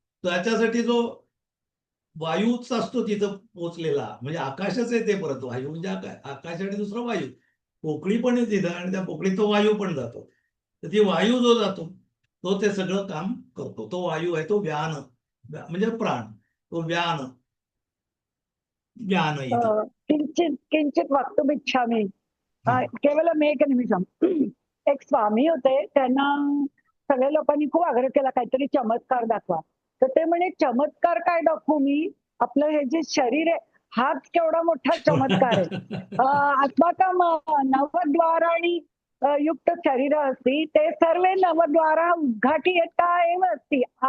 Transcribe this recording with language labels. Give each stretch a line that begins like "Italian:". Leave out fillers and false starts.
Marathi: त्याच्यासाठी जो वायूच असतो तिथं पोचलेला, म्हणजे आकाशच आहे ते, परत वायू म्हणजे आकाश आणि दुसरं वायू, पोकळी पण आहे तिथं, आणि त्या पोकळीत तो वायू पण जातो. तर ती वायू जो जातो तो ते सगळं काम करतो. तो वायू आहे तो व्यान, म्हणजे प्राण, तो व्यान इति.
Sanskrit: किंचित किंचित वक्तुमिच्छामि. केवलम एक निमिषम.
Marathi: एक स्वामी होते, त्यांना सगळ्या लोकांनी खूप आग्रह केला काहीतरी चमत्कार दाखवा. तर ते म्हणे चमत्कार काय दाखवू मी, आपलं हे जे शरीर आहे हाच केवढा मोठा चमत्कार आहे.
Sanskrit: अस्माकं नवद्वाराणि युक्त शरीर अस्ति, ते सर्वे नवद्वारा उद्घाटयता एव अस्ति.